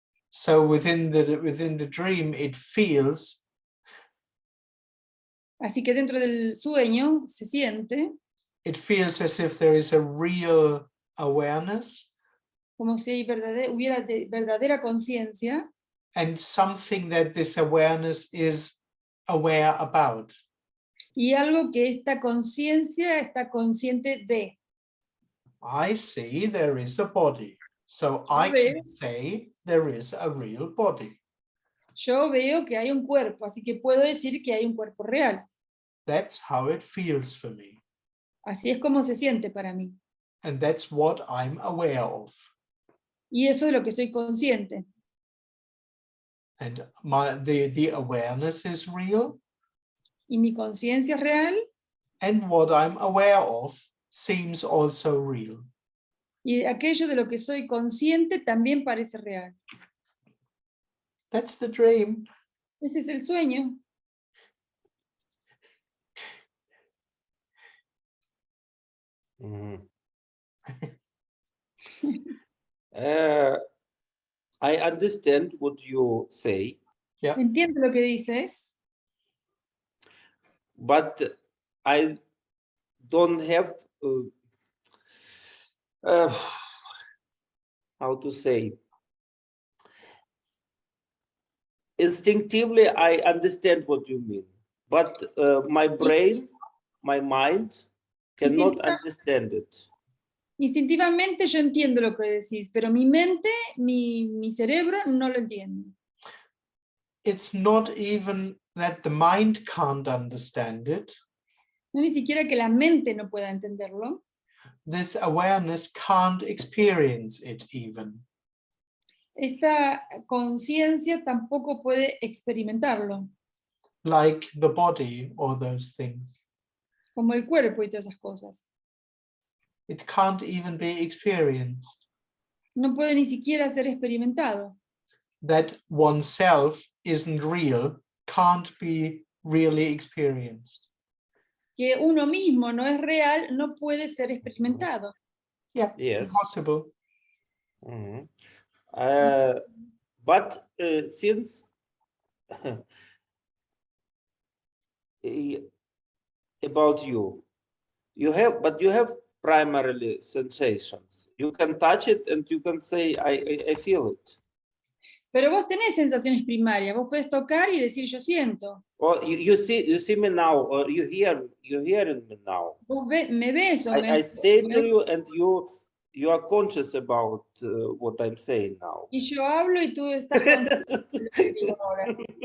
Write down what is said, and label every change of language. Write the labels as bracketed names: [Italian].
[English] So within the dream, it feels [Spanish] Así que dentro del sueño se siente [English] as if there is a real awareness [Spanish] como si hubiera verdadera conciencia [English] and something that this awareness is aware about. [Spanish] y algo que esta conciencia está consciente de. [English] I see there is a body, so I [Spanish] veo. [English] can say there is a real body. [Spanish] Yo veo que hay un cuerpo, así que puedo decir que hay un cuerpo real. [English] That's how it feels for me. [Spanish] Así es como se siente para mí. [English] And that's what I'm aware of. [Spanish] Y eso es lo que soy consciente. [English] And the awareness is real. [Spanish] Y mi conciencia es real. [English] And what I'm aware of seems also real. [Spanish] Y aquello de lo que soy consciente también parece real. [English] That's the dream. [Spanish] Ese es el sueño. [English] I understand what you say. Yeah. [Spanish] Entiendo lo que dices, [English] But I don't have how to say. Instinctively, I understand what you mean, but my brain, my mind cannot understand it. [Spanish] instintivamente yo entiendo lo que decís, pero mi mente, mi cerebro no lo entiende. [English] It's not even that the mind can't understand it. [Spanish] No ni siquiera que la mente no pueda entenderlo. [English] This awareness can't experience it even. [Spanish] Esta conciencia tampoco puede experimentarlo, [English] Like the body or those things. [Spanish] como el cuerpo y todas esas cosas. [English] It can't even be experienced. [Spanish] no puede ni siquiera ser experimentado. [English] That oneself isn't real, can't be really experienced. [Spanish] Que uno mismo no es real, no puede ser experimentado. [English] Yeah, Yes. impossible. Mhm. But since about you have primarily sensations. You can touch it and you can say, I feel it. [Spanish] Pero vos tenés sensaciones primarias, vos podés tocar y decir yo siento. [English] Or you see me now, or you're hearing me now. [Spanish] Vos me ves o [English] I say to you, and you are conscious about what I'm saying now. [Spanish] y yo hablo y tú estás consciente de lo que digo ahora.